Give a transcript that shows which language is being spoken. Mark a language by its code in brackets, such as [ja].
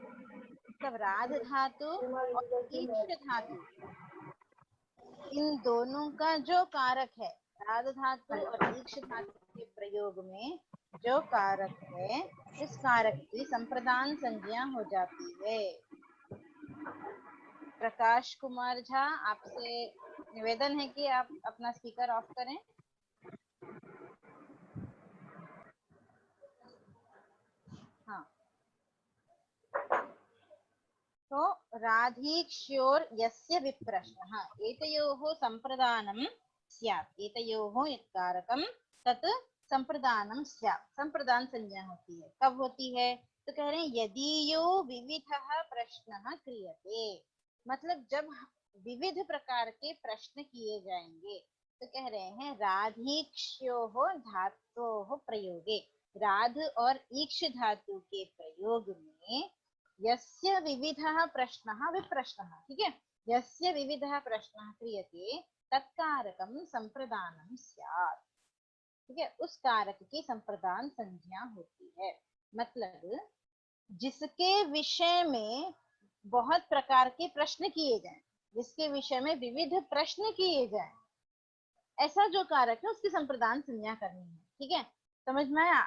[hi] मतलब राध धातु और ईक्ष धातु, इन दोनों का जो कारक है, राध धातु और ईक्ष धातु के प्रयोग में जो कारक है, इस कारक की संप्रदान संज्ञा हो जाती है। प्रकाश कुमार झा, आपसे निवेदन है कि आप अपना स्पीकर ऑफ करें। [sa] हाँ, तो राधीक्ष्योर यस्य विप्रश्नः एतयोः संप्रदानं स्यात्। एतयोः यत्कारकं तत् संप्रदानं स्यात्। [hi] संप्रदान संज्ञा होती है। कब होती है? तो कह रहे हैं [sa] यदि यो विविधः प्रश्नः क्रियते, [hi] मतलब जब विविध प्रकार के प्रश्न किए जाएंगे। तो कह रहे हैं [sa] राधीक्ष्योः धातोः प्रयोगे, [hi] राध और ईक्ष धातु के प्रयोग में [sa] यस्य विविधः प्रश्नः विप्रश्नः, [hi] ठीक है। [sa] यस्य विविधः प्रश्नः क्रियते तत्कारकं संप्रदानं स्यात्, ठीक है। [hi] उस कारक की संप्रदान संज्ञा होती है। मतलब जिसके विषय में बहुत प्रकार के प्रश्न किए जाएं, जिसके विषय में विविध प्रश्न किए जाएं, ऐसा जो कारक है उसकी संप्रदान संज्ञा करनी है, ठीक है। समझ में आया?